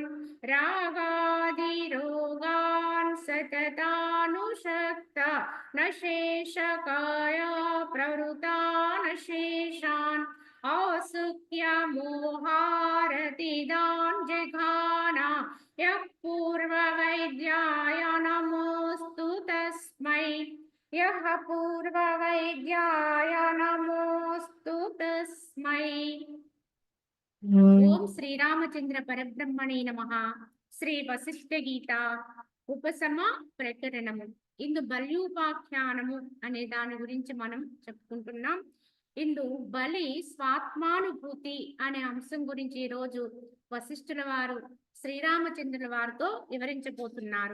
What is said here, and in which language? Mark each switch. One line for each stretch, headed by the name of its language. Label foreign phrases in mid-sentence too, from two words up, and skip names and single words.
Sanskrit: रागादिरोगान् सततानुषक्ता न शेषकाया प्रवृता न शेषान् औसुक्यमोहारतिदान् जघाना यः पूर्ववैद्याय नमोऽस्तु तस्मै यः पूर्ववैद्याय नमोऽस्तु तस्मै। ఓం శ్రీరామచంద్ర పరబ్రహ్మణే నమః।
Telugu: శ్రీ వశిష్ఠ గీత ఉపశమ ప్రకరణము ఇందు బల్యూపాఖ్యానము అనే దాని గురించి మనం చెప్పుకుంటున్నాం। ఇందు బలి స్వాత్మానుభూతి అనే అంశం గురించి ఈ రోజు వశిష్ఠుల వారు శ్రీరామచంద్రుల వారితో వివరించబోతున్నారు।